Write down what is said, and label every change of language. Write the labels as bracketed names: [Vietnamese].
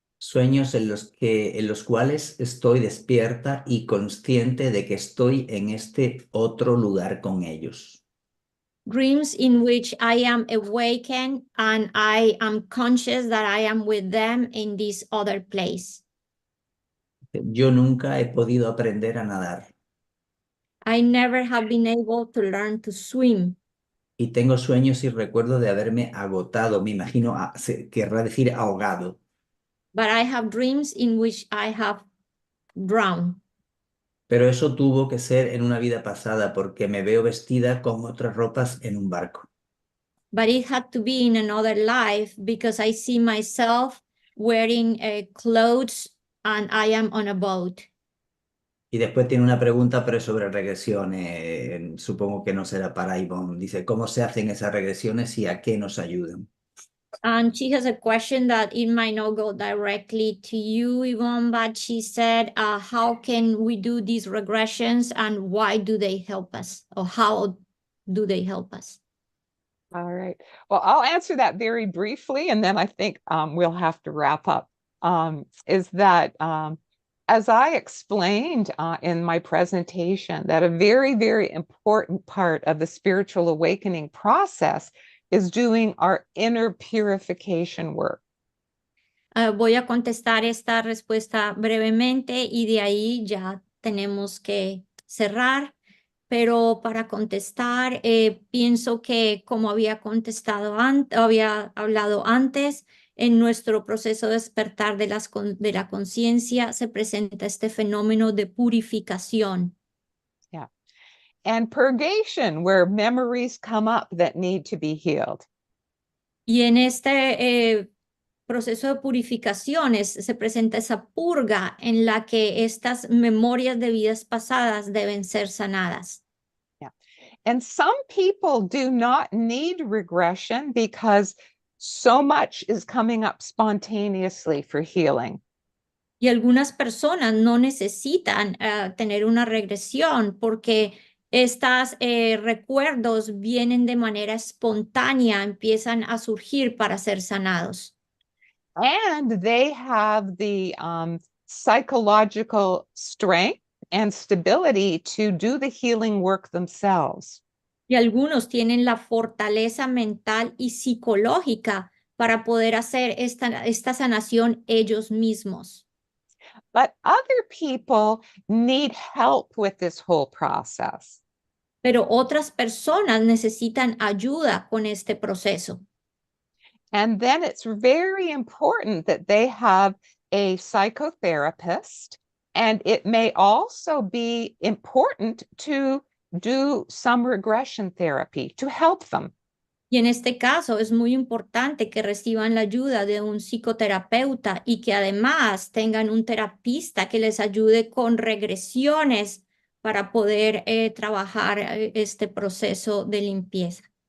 [Spanish] Sueños en los cuales estoy despierta y consciente de que estoy en este otro lugar con ellos. [English] Dreams in which I am awakened and I am conscious that I am with them in this other place. [Spanish] Yo nunca he podido aprender a nadar [English] I never have been able to learn to swim, [Spanish] y tengo sueños y recuerdo de haberme agotado, me imagino, querrá decir ahogado. [English] but I have dreams in which I have drowned. [Spanish] Pero eso tuvo que ser en una vida pasada porque me veo vestida con otras ropas en un barco. [English] But it had to be in another life because I see myself wearing clothes and I am on a boat. [Spanish] Y después tiene una pregunta, pero es sobre regresiones. Supongo que no será para Yvonne. Dice, ¿cómo se hacen esas regresiones y a qué nos ayudan? [English] And she has a question that it might not go directly to you, Yvonne, but she said, how can we do these regressions and why do they help us? Or how do they help us? All right. Well, I'll answer that very briefly, and then I think we'll have to wrap up. Is that as I explained in my presentation, that a very, very important part of the spiritual awakening process is doing our inner purification work. [Spanish] Voy a contestar esta respuesta brevemente y de ahí ya tenemos que cerrar. Pero para contestar, pienso que como había contestado antes, había hablado antes, en nuestro proceso de despertar de la conciencia se presenta este fenómeno de purificación. [English] Yeah. And purgation, where memories come up that need to be healed. [Spanish] Y en este proceso de purificaciones se presenta esa purga en la que estas memorias de vidas pasadas deben ser sanadas. [English] And some people do not need regression because so much is coming up spontaneously for healing. [Spanish] Y algunas personas no necesitan tener una regresión porque estos recuerdos vienen de manera espontánea, empiezan a surgir para ser sanados. [English] And they have the psychological strength and stability to do the healing work themselves. [Spanish] Y algunos tienen la fortaleza mental y psicológica para poder hacer esta sanación ellos mismos. [English] But other people need help with this whole process. [Spanish] Pero otras personas necesitan ayuda con este proceso. [English] And then it's very important that they have a psychotherapist, and it may also be important to do some regression therapy to help them. [Spanish] Y en este caso es muy importante que reciban la ayuda de un psicoterapeuta y que además tengan un terapista que les ayude con regresiones para poder trabajar este proceso de limpieza.